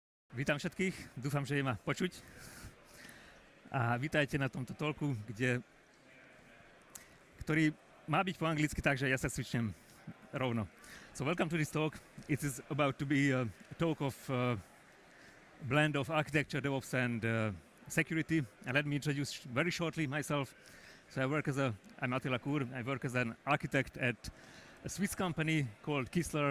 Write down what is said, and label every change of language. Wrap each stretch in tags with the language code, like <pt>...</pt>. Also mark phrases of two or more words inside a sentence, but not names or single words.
<sk>Vítam všetkých, dúfam, že je ma počuť. A vítajte na tomto talku, ktorý má byť po anglicky, takže ja sa switchnem rovno.</sk> <en>So welcome to this talk. It is about to be a talk of blend of architecture, DevOps and security. And let me introduce very shortly myself. So I'm Attila. I work as an architect at a Swiss company called Kistler.</en>